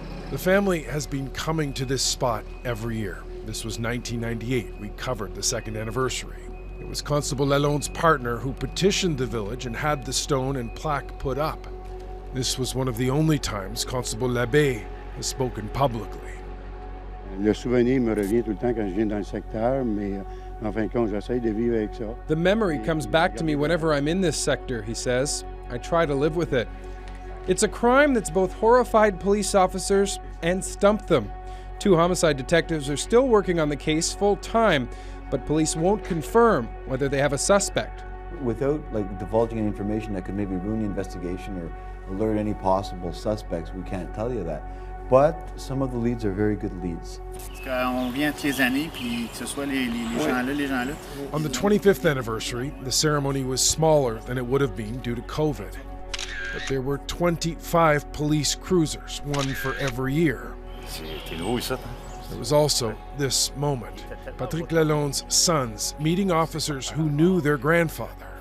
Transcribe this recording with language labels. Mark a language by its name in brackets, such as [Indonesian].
[English] The family has been coming to this spot every year. This was 1998. We covered the 2nd anniversary. It was Constable Lalonde's partner who petitioned the village and had the stone and plaque put up. This was one of the only times Constable Labbé has spoken publicly. [French] Le souvenir me revient tout le temps quand je viens dans le secteur, mais en fin de compte, j'essaie de vivre avec ça. [English] The memory comes back to me whenever I'm in this sector, he says. I try to live with it. It's a crime that's both horrified police officers and stumped them. 2 homicide detectives are still working on the case full time, but police won't confirm whether they have a suspect. Without divulging any information that could maybe ruin the investigation or alert any possible suspects, we can't tell you that. But some of the leads are very good leads. [French] On vient toutes les années, puis que ce soit les gens-là. [English] On the 25th anniversary, the ceremony was smaller than it would have been due to COVID. But there were 25 police cruisers, one for every year. There was also this moment. Patrick Lalonde's sons meeting officers who knew their grandfather.